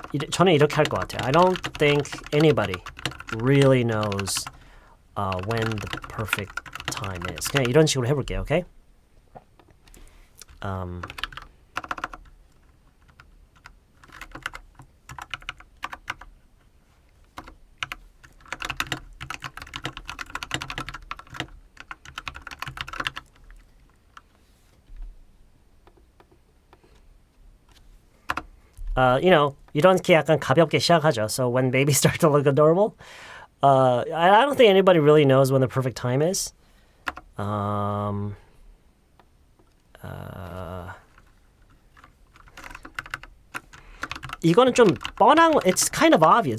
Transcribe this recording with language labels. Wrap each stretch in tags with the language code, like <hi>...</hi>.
<ko>저는 이렇게 할 것 같아요.</ko> <en>I don't think anybody really knows when the perfect time is.</en> <ko>그냥 이런 식으로 해볼게요.</ko> <en>Okay?</en> <ko>이렇게 약간 가볍게 시작하죠.</ko> <en>So when babies start to look adorable, I don't think anybody really knows when the perfect time is.</en> <ko>이거는 좀 뻔한.</ko> <en>It's kind of obvious.</en>